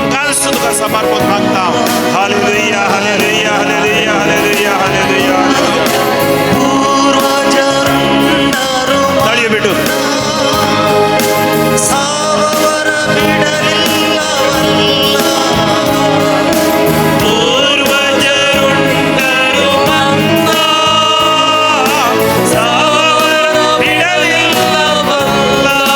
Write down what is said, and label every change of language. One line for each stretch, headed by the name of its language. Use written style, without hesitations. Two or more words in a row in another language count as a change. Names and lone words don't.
Marathi: सुद्धा समर्पण मागता. हालेलुया हालेलुया हालेलुया हालेलुया हालेलुया.
Kannada: ತಳಿಯ ಬಿಟ್ಟು ಸಾವವರ ಬಿಡಲಿಲ್ಲವಲ್ಲ. ಪೂರ್ವಜರುಂಡರು ಬಂದ ಸಾವವರ ಬಿಡಲಿಲ್ಲವಲ್ಲ.